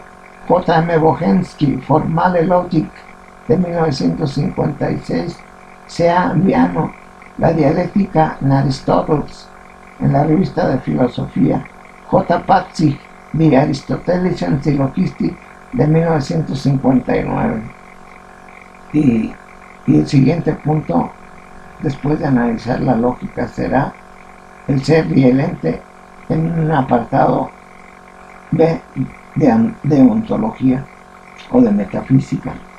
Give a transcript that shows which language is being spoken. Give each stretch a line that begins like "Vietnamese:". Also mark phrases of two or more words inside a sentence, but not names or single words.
Spanish: J. M. Bohensky, Formale Logic de 1956. C. A. Viano, La dialéctica en Aristóteles, en la revista de filosofía. J. Patzig, The Aristotelian Syllogistic de 1959. Y el siguiente punto, después de analizar la lógica, será el ser y el ente en un apartado B de ontología o de metafísica.